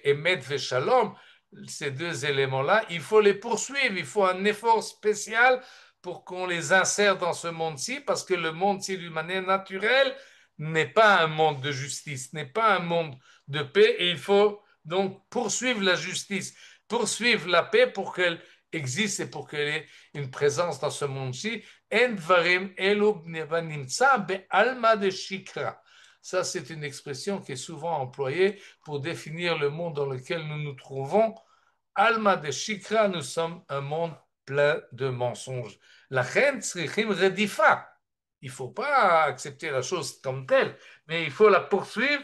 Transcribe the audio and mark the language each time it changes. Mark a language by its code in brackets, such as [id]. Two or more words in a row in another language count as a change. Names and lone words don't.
[fr] Emet et Shalom, ces deux éléments-là, il faut les poursuivre, il faut un effort spécial pour qu'on les insère dans ce monde-ci, parce que le monde-ci, d'une manière naturelle, n'est pas un monde de justice, n'est pas un monde de paix, et il faut donc poursuivre la justice, poursuivre la paix pour qu'elle existe et pour qu'elle ait une présence dans ce monde-ci. [he] אין דברים אלו נמצא בעלמא דשקרא. [fr] Ça, c'est une expression qui est souvent employée pour définir le monde dans lequel nous nous trouvons. [he] עלמא דשקרא, [fr] nous sommes un monde plein de mensonges. La reine [he] צריכים רדיפה. [fr] Il ne faut pas accepter la chose comme telle, mais il faut la poursuivre.